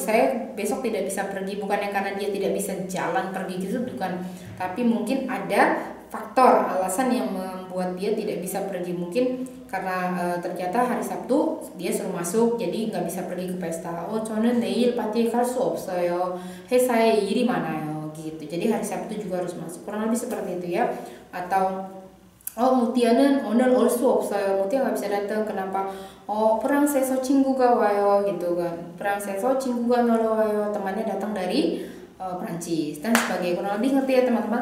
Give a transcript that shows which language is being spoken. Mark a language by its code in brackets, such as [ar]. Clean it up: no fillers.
[id] Saya besok tidak bisa pergi, bukannya karena dia tidak bisa jalan pergi gitu, bukan. Tapi mungkin ada faktor alasan yang membuat dia tidak bisa pergi. Mungkin karena ternyata hari Sabtu dia suruh masuk, jadi nggak bisa pergi ke pesta. [ko] 저는 내일 파티에 갈 수 없어요. 회사에 일이 많아요 [id] gitu. Jadi hari Sabtu juga harus masuk. Kurang lebih seperti itu ya. Atau [ko] Mutia는 오늘 올 수 없어요. [id] Mutia nggak bisa datang. Kenapa? [ko] 프랑스에서 친구가 와요 [id] gitu kan. [ko] 프랑스에서 친구가 놀러 와요. [id] Temannya datang dari Prancis dan sebagai kurang lebih ngerti ya teman-teman.